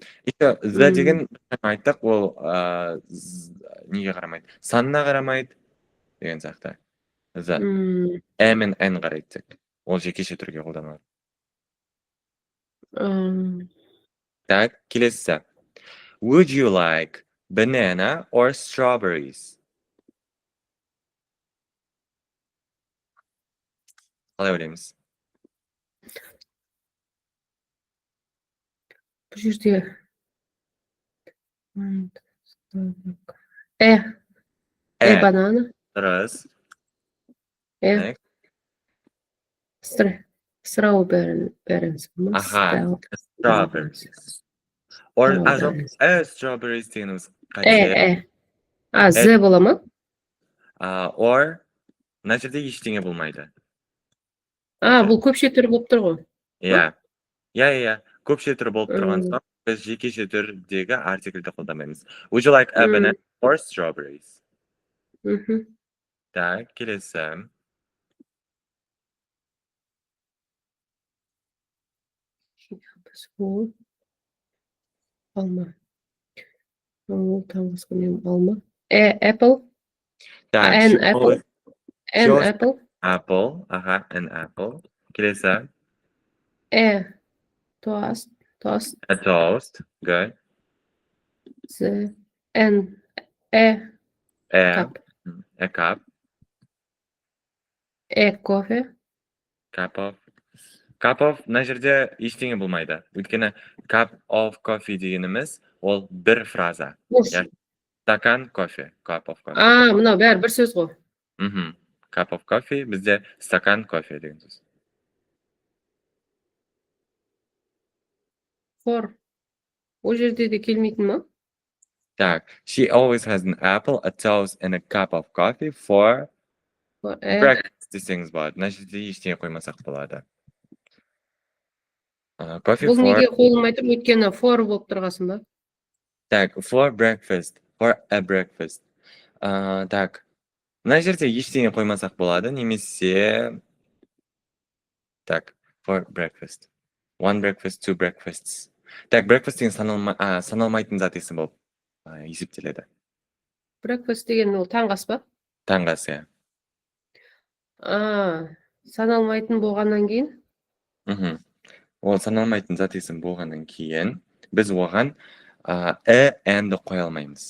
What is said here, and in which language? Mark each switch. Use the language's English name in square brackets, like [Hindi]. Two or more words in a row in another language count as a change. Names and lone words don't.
[Kazakh] The деген айттық, ол неге қарамайды? Санына қарамайды деген сияқты. The. Мен N қарайды тек. Ол жекеше түрге қолданылады. Так, келесі. [English] Would you like banana or strawberries? [Kazakh] Қалай ойлаймыз? Бұл жерде банана. Дұрыс. [English] Strawberries. [Kazakh] Аха, strawberries. [English] Or strawberries [Kazakh] дегеніміз қате. З бола ма? Or мына жерде ештеңе болмайды. Бұл көпше түрі болып тұр ғой. Иә. Көпше түрі болып тұрған соң, біз жекеше түрдегі артикльді қолданбаймыз. [English] Would you like a banana or strawberries? [Kazakh] Так, келесі. Алма. Алма. [English] Apple. An apple. Apple. Аха, an apple. Келесі. Toast. A toast. Good. Cup. A cup. Coffee. Cup of [Kazakh] мына жерде ештеңе болмайды. Өйткені [English] cup of coffee [Kazakh] дегеніміз ол бір фраза. [Russian] Стакан кофе. [English] Cup of coffee. [Kazakh] Мынау бәрі бір сөз ғой. [English] Cup of coffee [Kazakh] бізде [Russian] стакан кофе [Kazakh] деген сөз. [English] For. [Kazakh] Ол жерде де келмейтін ма? Так, [English] she always has an apple, a toast, and a cup of coffee for breakfast десеңіз болады. [Kazakh] Мына жерде ештеңе қоймасақ болады. Бұл неге қойылмайды? Өйткені for болып тұрғасын ба? Так, [English] for breakfast, for a breakfast. [Kazakh] Так, мына жерде ештеңе қоймасақ болады, немесе так, [English] for breakfast. One breakfast, two breakfasts. [Kazakh] Так, breakfast деген саналмайтын зат есім болып есептеледі. Breakfast деген ол таңғы ас па? Таңғы ас, иә. Саналмайтын болғаннан кейін? Ол саналмайтын зат есім болғаннан кейін біз оған әнді қоя алмаймыз.